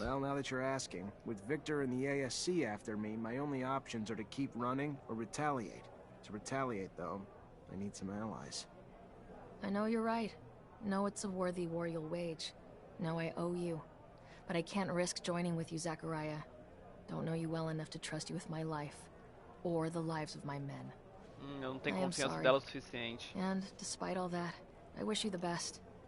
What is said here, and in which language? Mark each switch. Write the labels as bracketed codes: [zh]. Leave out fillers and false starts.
[en] Well, now that you're asking, with Victor and the ASC after me, my only options are to keep running or retaliate. To retaliate, though, I need some allies. I know you're right. Know it's a worthy war you'll wage. Know I owe you. But I can't risk joining with you, Zachariah. Don't know you well enough to trust you with my life. Or the lives of my men. [pt] Eu não tenho confiança dela o suficiente. [en] And, despite all that, I wish you the best.